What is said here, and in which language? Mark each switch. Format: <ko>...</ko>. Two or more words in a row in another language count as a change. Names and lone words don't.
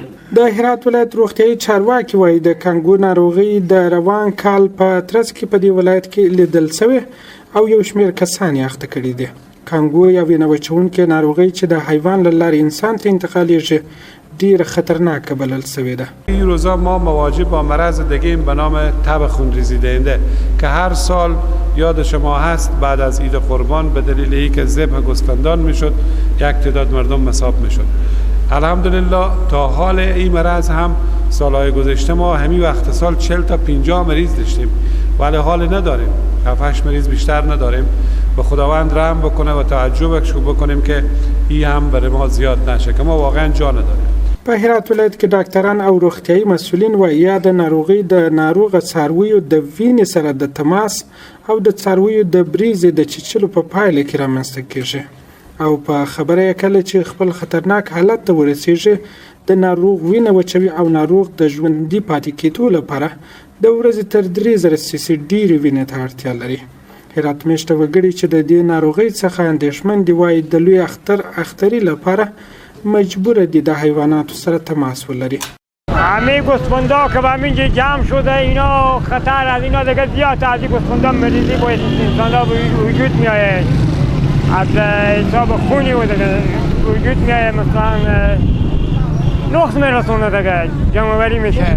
<ps>د هرات ولایت روغتیایي چارواکي وایي د کانګو ناروغي د روان کال په ترڅ کې په دې ولایت کې لیدل شوې او یو شمېر کسان یې اخته کړي دي. کانګو یا وینه وچونکې ناروغي چې د حیوان له لارې انسان ته انتقالیږي ډیر خطرناک بلل شوی ده.</ps> <fa>این روزا ما مواجه با مرض دیگه به نام تب خونریزی دهنده که هر سال یاد شما هست بعد از عید قربان به دلیل اینکه ذبح گوسفندان میشد یک تعداد مردم مصاب میشد. الحمدلله تا حال این مرض هم سالهای گذشته ما همین وقت سال 40 تا 50 مریض داشتیم ولی حال نداریم. 7-8 مریض بیشتر نداریم. به خداوند رحم بکنه و تعجبش بکنیم که این هم برای ما زیاد نشه که ما واقعا جا نداریم.</fa> <ps>په هرات ولایت کې ډاکټران او روغتیایي مسؤلین وایي یا د ناروغۍ د ناروغه څارویو د وینې سره د تماس او د څارویو د بریزې د چیچلو په پایله کې رامنځته کیږي او په خبره یې کله چې خپل خطرناک حالت ته ورسیږي د ناروغ وینه وچوي او ناروغ د ژوندي پاتې کېدو لپاره د ورځې تر 3000 سیسي ډېرې وینې ته اړتیا لري. هرات میشته وګړي چې د دې ناروغۍ څخه اندېښمن دي وایي د لوی اختري لپاره مجبور دي د حیواناتو سره تماس ولري.</ps> <fa>همه گوسفندا که به اینجا جمع شده اینا خطر از اینا دیگه زیاد از این گوسفندا مریضی با انسان‌ها وجود میاد. از حساب خونی و دیگه وجود میاد مثلا نقص میرسونه دیگه جمع‌آوری میشه.</fa>